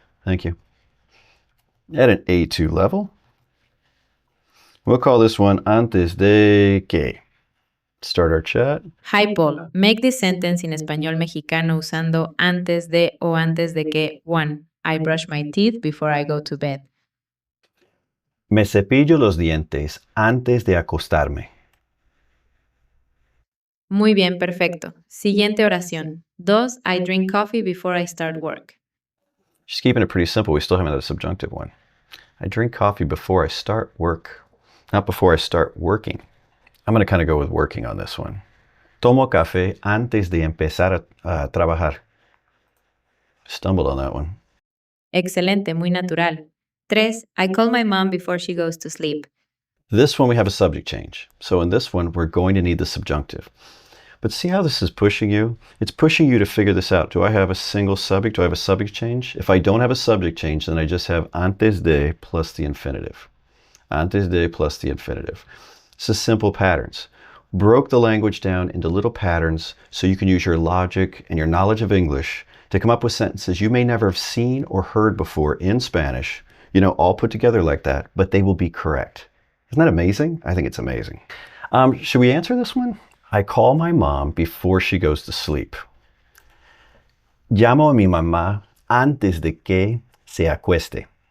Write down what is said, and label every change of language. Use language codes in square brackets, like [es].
[en] Thank you. At an A2 level. We'll call this one [es] antes de que. [en] Start our chat. Hi Paul, make this sentence in [es] español mexicano usando antes de o antes de que. 1. [en] I brush my teeth before I go to bed. [es] Me cepillo los dientes antes de acostarme. Muy bien, perfecto. Siguiente oración. 2. [en] I drink coffee before I start work. Just keeping it pretty simple. We still haven't had a subjunctive one. I drink coffee before I start work. Not before I start working. I'm going to kind of go with working on this one. [es] Tomo café antes de empezar a trabajar. [en] Stumbled on that one. [es] Excelente, muy natural. 3. [en] I call my mom before she goes to sleep. This one we have a subject change. So in this one, we're going to need the subjunctive. But see how this is pushing you? It's pushing you to figure this out. Do I have a single subject? Do I have a subject change? If I don't have a subject change, then I just have antes de plus the infinitive. Antes de plus the infinitive. This is simple patterns. Broke the language down into little patterns so you can use your logic and your knowledge of English to come up with sentences you may never have seen or heard before in Spanish, all put together like that, but they will be correct. Isn't that amazing? I think it's amazing. Should we answer this one? I call my mom before she goes to sleep. [es] Llamo a mi mamá antes de que se acueste.